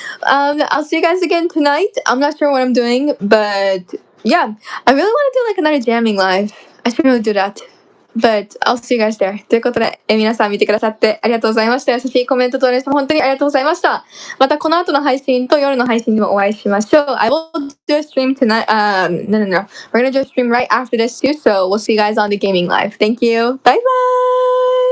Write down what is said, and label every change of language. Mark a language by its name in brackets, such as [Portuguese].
[English] I'll see you guys again tonight. I'm not sure what I'm doing, but yeah. I really want to do like another jamming live. I should really do that. But I'll see you guys there. [Japanese] ということで、皆さん見てくださってありがとうございました。優しいコメントとレス本当にありがとうございました。またこの後の配信と夜の配信でもお会いしましょう。 [English] I will do a stream tonight. No. We're gonna do a stream right after this too. So we'll see you guys on the gaming live. Thank you. Bye bye.